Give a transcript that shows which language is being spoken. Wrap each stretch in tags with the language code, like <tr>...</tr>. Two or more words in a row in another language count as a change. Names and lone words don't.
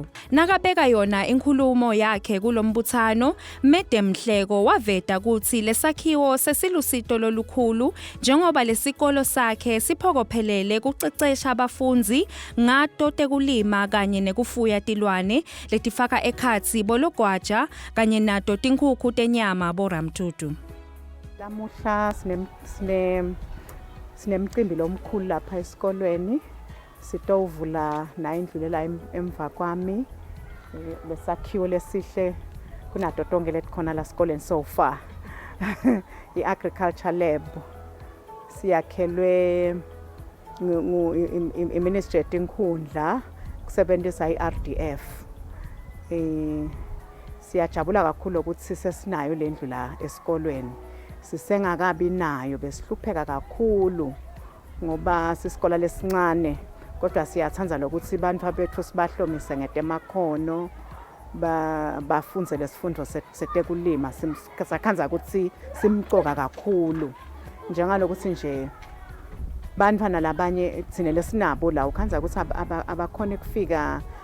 <ss>Nakabeka yona inkhulumo yakhe kulombuthano, Madam Nhleko waveta kutsi lesakhiwo sesilusito lolukhulu njengoba lesikolo sakhe siphokophelele kucecesha abafundzi ngato tekulima kanye nekufuya tilwane letifaka ekhatsi bologwaja kanye nato tinkhukhu tenyama boramtutu. Lamuhla sinemcimbi lomkhulu lapha esikolweni sitovula nayindlulela emva kwami lesakhiwo lesihle kunato tonke letikhona la sikoleni</ss> <en>so far.</en> <ss>I-</ss> <en>Agriculture Lab</en> <ss>siyakhelwe iMinistry yetinkhundla kusebenzisa iRDF. Siyajabula kakhulu ukuthi sesinayo lendlu la esikolweni. Sisengakabi nayo besihlupheka kakhulu ngoba sisikole lesincane kodwa siyathanda lokuthi abantu abethu sibahlomise ngetemakhono bafunze lesifundo setekulima sakhanza ukuthi simcoka kakhulu njengalokuthi nje bantwana labanye thina lesinabo la ukhanza ukuthi abakhona ukufika</ss>